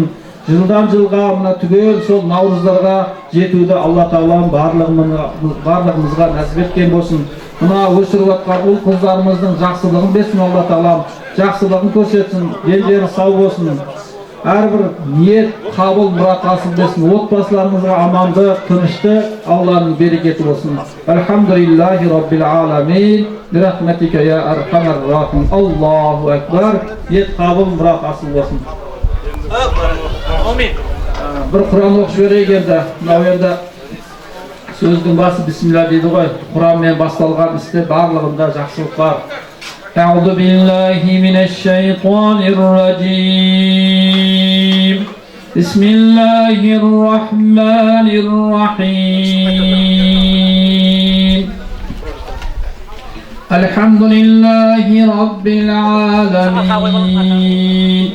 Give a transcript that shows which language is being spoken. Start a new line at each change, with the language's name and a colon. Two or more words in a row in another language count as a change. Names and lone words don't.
Kazakh: Жылдан жылға мына түгел сол наурыздарға жетуді Алла Тағала барлығымызға нәсіп еткен болсын. Мына өсіріп жатқан ұл қыздарымыздың жақсылығын берсін Алла Тағала, жақсылығын көрсетсін, дендері сау болсын. Әрбір ниет қабыл мұрат асыл болсын. Отбасыларымызға амандық, тыныштық, Алланың берекеті болсын.
Arabic: الحمد لله رب العالمين. برحمتك يا أرحم الراحمين. الله أكبر.
Kazakh: Ниет қабыл мұрат асыл болсын. Bir Kur'an оқып жіберейік енді. Мынау енді сөздің басы бисмилля дейді ғой. Құранмен басталған істе барлығында жақсылық бар.
Arabic: أعوذ بالله من الشيطان الرجيم. بسم الله الرحمن الرحيم. الحمد لله رب العالمين.